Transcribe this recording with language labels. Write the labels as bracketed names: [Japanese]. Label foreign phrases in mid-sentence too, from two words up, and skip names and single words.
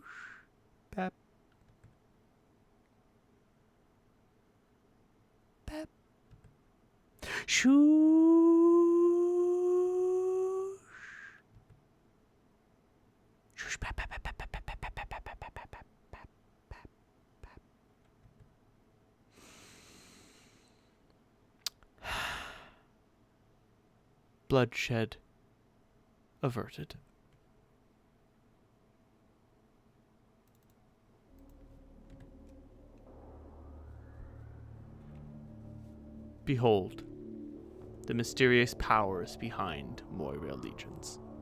[English] Pap. Pap. Shoosh. Shoosh. Pap, pap, pap, pap, pap, pap, pap, pap, pap, pap, pap, pap, pap, pap, pap. Bloodshed averted. Behold, the mysterious powers behind Moira legions.